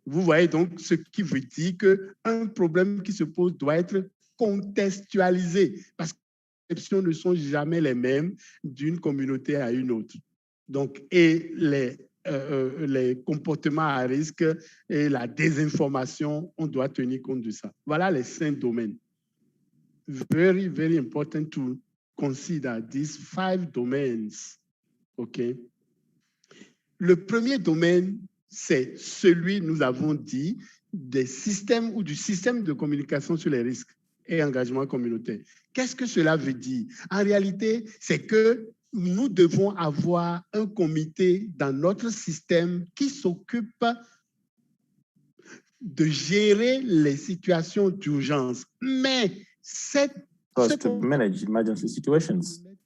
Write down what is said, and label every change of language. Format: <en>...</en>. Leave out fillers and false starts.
<fr>Vous voyez donc ce qui veut dire qu'un problème qui se pose doit être contextualisé parce que les perceptions ne sont jamais les mêmes d'une communauté à une autre. Donc, et les comportements à risque et la désinformation, on doit tenir compte de ça. Voilà les 5 domaines.</fr> <en>Very, very important to consider these 5 domains. OK?</en> <fr>Le premier domaine, c'est celui, nous avons dit, des systèmes ou du système de communication sur les risques et engagement communautaire. Qu'est-ce que cela veut dire? En réalité, c'est que nous devons avoir un comité dans notre système qui s'occupe de gérer les situations d'urgence. Mais</fr> <en>to manage emergency situations.</en>